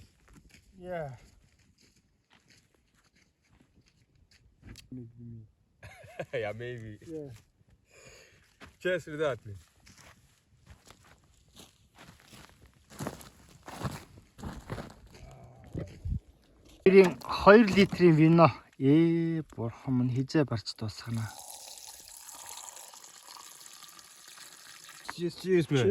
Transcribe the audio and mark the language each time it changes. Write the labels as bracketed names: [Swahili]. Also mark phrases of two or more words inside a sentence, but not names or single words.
[English] Yeah. Yeah, maybe. Yeah. Cheers for that, please. [Mongolian] Тэрийн 2 литрийн вино. Бурхан минь хизээ барч дуусгана. [English] Cheers, man.